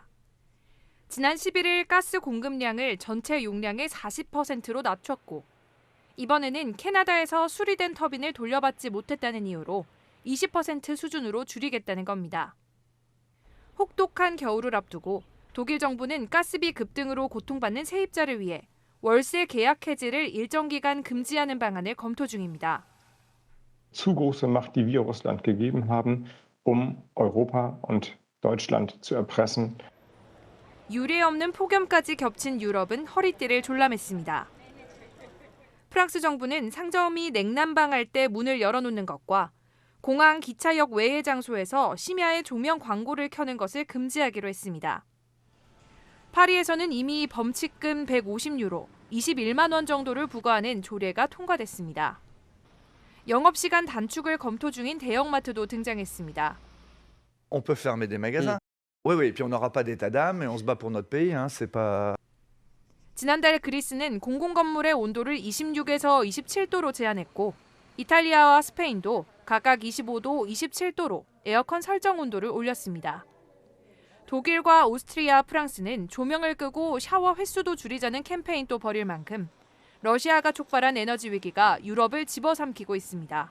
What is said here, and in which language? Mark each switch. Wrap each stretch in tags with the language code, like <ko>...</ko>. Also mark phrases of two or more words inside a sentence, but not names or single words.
<ko>지난 11일 가스 공급량을 전체 용량의 40%로 낮췄고 이번에는 캐나다에서 수리된 터빈을 돌려받지 못했다는 이유로 20% 수준으로 줄이겠다는 겁니다. 혹독한 겨울을 앞두고 독일 정부는 가스비 급등으로 고통받는 세입자를 위해 월세 계약 해지를 일정 기간 금지하는 방안을 검토 중입니다.</ko> <de>zu große Macht, die wir Russland gegeben haben, Europa und Deutschland zu erpressen.</de> <ko>유례 없는 폭염까지 겹친 유럽은 허리띠를 졸라맸습니다. 프랑스 정부는 상점이 냉난방할 때 문을 열어놓는 것과 공항, 기차역 외의 장소에서 심야에 조명 광고를 켜는 것을 금지하기로 했습니다. 파리에서는 이미 범칙금 150유로, 21만 원 정도를 부과하는 조례가 통과됐습니다. 영업시간 단축을 검토 중인 대형마트도 등장했습니다.</ko> <fr>On peut fermer des magasins. Oui, oui, puis on n'aura pas d'état d'âme et on se bat pour notre pays, hein, c'est pas...</fr> <ko>지난달 그리스는 공공건물의 온도를 26에서 27도로 제한했고 이탈리아와 스페인도 각각 25도, 27도로 에어컨 설정 온도를 올렸습니다. 독일과 오스트리아, 프랑스는 조명을 끄고 샤워 횟수도 줄이자는 캠페인도 벌일 만큼 러시아가 촉발한 에너지 위기가 유럽을 집어삼키고 있습니다.</ko>